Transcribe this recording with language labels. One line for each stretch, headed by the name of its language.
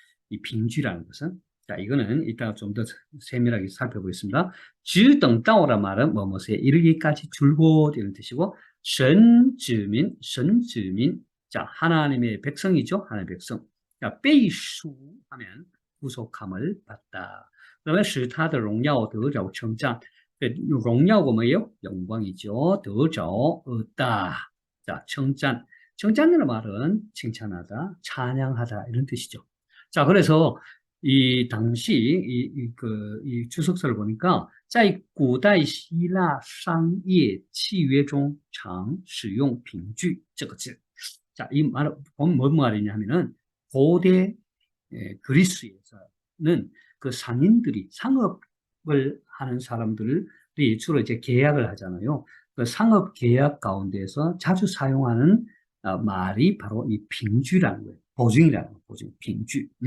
Korean: 이 빙주라는 것은. 자, 이거는 이따가 좀 더 세밀하게 살펴보겠습니다.
Chinese: 直等到
Korean: 란 말은 뭐뭐에 이르기까지 줄곧 이런 뜻이고,
Chinese: 神子民, 神子民.
Korean: 자, 하나님의 백성이죠. 하나님의 백성. 자,
Chinese: 被赎
Korean: 하면 구속함을 받다. 그러면
Chinese: 使他的荣耀得着称赞.
Korean: 荣耀가 뭐예요? 영광이죠. 得着 얻다. 자,称赞. 称赞이라는 말은 칭찬하다, 찬양하다 이런 뜻이죠. 자, 그래서 이 당시 이 주석서를 보니까
Chinese: 在古代希腊商业契约中常使用凭据这个字.
Korean: 자, 이 말은 뭔 말이냐면은 고대 그리스에서는 그 상인들이 상업을 하는 사람들이 주로 이제 계약을 하잖아요. 그 상업 계약 가운데서 자주 사용하는 말이 바로 이 빙주라는 거예요. 보증이라는 거예요. 보증, 빙주.